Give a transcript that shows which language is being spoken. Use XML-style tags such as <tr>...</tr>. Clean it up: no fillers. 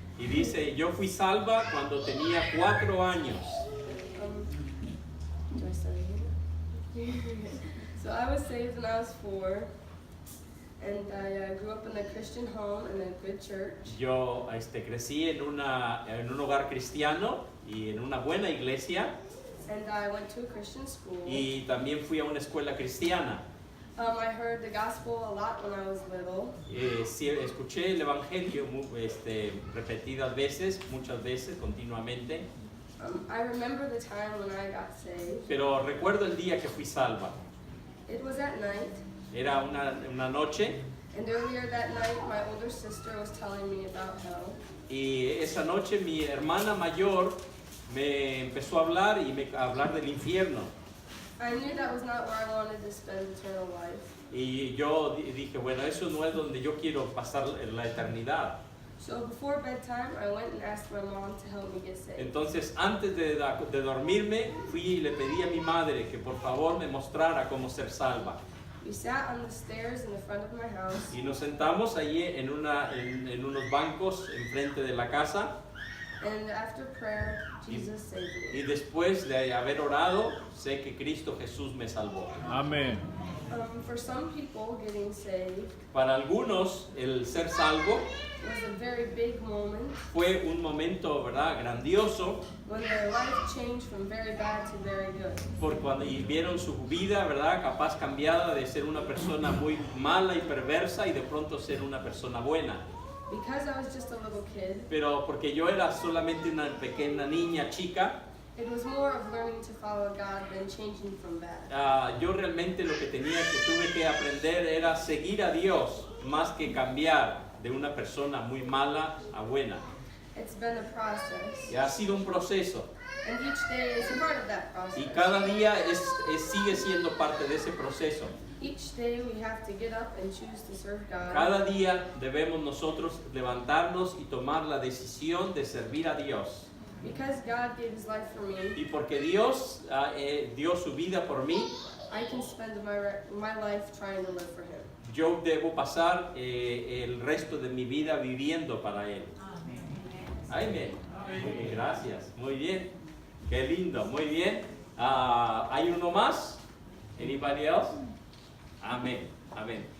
<es>Y dice, yo fui salva cuando tenía 4 años.</es> <en>Do I start again? So I was saved when I was 4, and I grew up in a Christian home in a good church.</en> <es>Yo crecí en un hogar cristiano y en una buena iglesia.</es> <en>And I went to a Christian school.</en> <es>Y también fui a una escuela cristiana.</es> <en>I heard the gospel a lot when I was little.</en> <es>Sí, escuché el evangelio repetidas veces, muchas veces, continuamente.</es> <en>I remember the time when I got saved.</en> <es>Pero recuerdo el día que fui salva.</es> <en>It was at night.</en> <es>Era una noche.</es> <en>And earlier that night, my older sister was telling me about hell.</en> <es>Y esa noche mi hermana mayor me empezó a hablar del infierno.</es> <en>I knew that was not where I wanted to spend eternal life.</en> <es>Y yo dije, bueno, eso no es donde yo quiero pasar la eternidad.</es> <en>So before bedtime, I went and asked my mom to help me get saved.</en> <es>Entonces, antes de dormirme, fui y le pedí a mi madre que por favor me mostrara cómo ser salva.</es> <en>We sat on the stairs in the front of my house.</en> <es>Y nos sentamos allí en unos bancos enfrente de la casa.</es> <en>And after prayer, Jesus saved me.</en> <es>Y después de haber orado, sé que Cristo Jesús me salvó. Amén.</es> <en>For some people, getting saved</en> <es>Para algunos, el ser salvo</es> <en>was a very big moment</en> <es>fue un momento, ¿verdad?, grandioso,</es> <en>when their life changed from very bad to very good.</en> <es>por cuando vieron su vida, ¿verdad?, capaz cambiada de ser una persona muy mala y perversa y de pronto ser una persona buena.</es> <en>Because I was just a little kid,</en> <es>Pero porque yo era solamente una pequeña niña chica,</es> <en>it was more of learning to follow God than changing from bad.</en> <es>yo realmente lo que tuve que aprender era seguir a Dios más que cambiar de una persona muy mala a buena.</es> <en>It's been a process,</en> <es>Y ha sido un proceso</es> <en>and each day is a part of that process.</en> <es>y cada día sigue siendo parte de ese proceso.</es> <en>Each day we have to get up and choose to serve God.</en> <es>Cada día debemos nosotros levantarnos y tomar la decisión de servir a Dios.</es> <en>Because God gave His life for me,</en> <es>Y porque Dios dio su vida por mí,</es> <en>I can spend my life trying to live for Him.</en> <es>yo debo pasar el resto de mi vida viviendo para Él. Amén. Gracias. Muy bien. Qué lindo. Muy bien. ¿Hay uno más? Anybody else? Amén. Amén.</es>